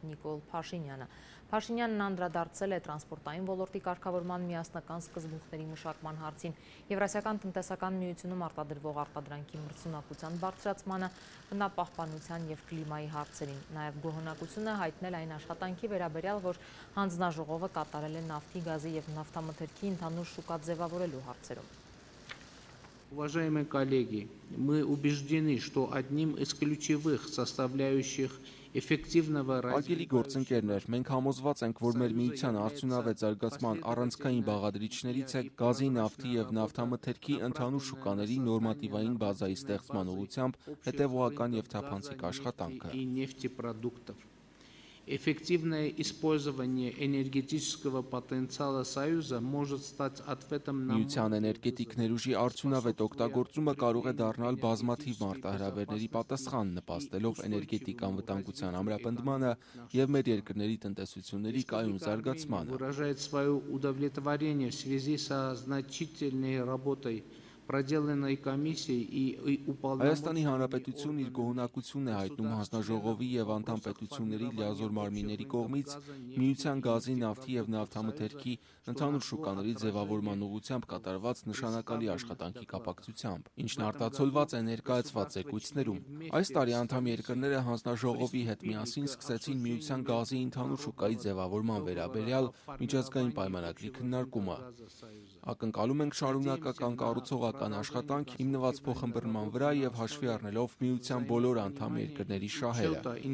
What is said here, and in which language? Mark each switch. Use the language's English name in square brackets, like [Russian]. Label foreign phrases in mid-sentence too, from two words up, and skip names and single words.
[Armenian] Նիկոլ Փաշինյանը։ Փաշինյանն անդրադարձել է տրանսպորտային ոլորտի կարգավորման միասնական սկզբունքների մշակման հարցին, Եվրասիական տնտեսական միությունում արտադրվող արտադրանքի մրցունակության բարձրացմանը, բնապահպանության և կլիմայի հարցերին, նաև գոհունակություն է հայտնել այն աշխատանքի վերաբերյալ, որ հանձնաժողովը կատարել է նավթի, գազի և նավթամթերքի ընդհանուր շուկա ձևավորելու հարցերում։ [Russian] Уважаемые коллеги, мы убеждены, что одним из ключевых составляющих эффективного [Armenian] Արգելի գործընկերներ, մենք համոզված ենք, որ մեր միության արդյունավետ զարգացման առանցքային բաղադրիչներից է գազի, նավթի և նավթամթերքի ընդհանուր շուկաների նորմատիվային բազայի ստեղծման ուղղությամբ հետևողական և թափանցիկ աշխատանքը։ [Russian] Эффективное использование энергетического потенциала Союза может стать ответом на [Armenian] Միության էներգետիկ ներուժի արդյունավետ օգտագործումը կարող է դառնալ բազմաթիվ մարտահրավերների պատասխան, նպաստելով էներգետիկ անվտանգության ամրապնդմանը և մեր երկրների տնտեսությունների կայուն զարգացմանը։ [Russian] Выражает свое удовлетворение в связи со значительной работой проделанной комиссией и [Armenian] Հայաստանի Հանրապետությունն իր գոհունակությունն է հայտնում հանձնաժողովի եւ անդամ պետությունների լիազոր մարմինների կողմից միության գազի, նավթի եւ նավթամթերքի ընդհանուր շուկաների ձևավորման ուղղությամբ կատարված նշանակալի աշխատանքի կապակցությամբ, ինչն արտացոլված է ներկայացված զեկույցներում։ Այս տարի անդամ երկրները հանձնաժողովի հետ միասին սկսեցին միության գազի ընդհանուր շուկայի ձևավորման վերաբերյալ միջազգային պայմանագրի քննարկումը։ Ակնկալում ենք շարունակական կառուցողական աշխատանք հիմնված փոխըմբռնման վրա եւ հաշվի առնելով միության բոլոր անդամ երկրների շահերը։